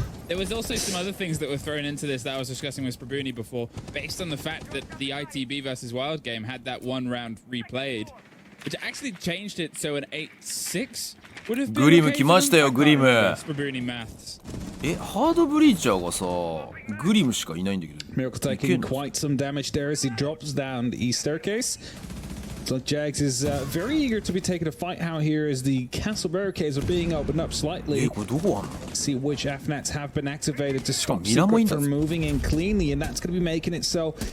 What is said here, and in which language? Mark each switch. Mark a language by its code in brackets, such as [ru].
[en] There was also some other things that were thrown into this that I was discussing with Sprabuni before, based on the fact that the ITB versus Wylde game had that one round replayed, which actually changed it so an 8-6 would have been. [ja] グリム来ましたよグリム。 [en] Sprabuni maths. [ja] ハードブリーチャーがさグリムしかいないんだけど。 [en] Miracle taking quite some damage there as he drops down the east staircase. So Jags is very eager to be taking a fight out here as the castle barricades are being opened up slightly. [ja] これどこあんの [en] See which FNATs have been activated to stop Secret from moving in cleanly, and that's going to be making it so.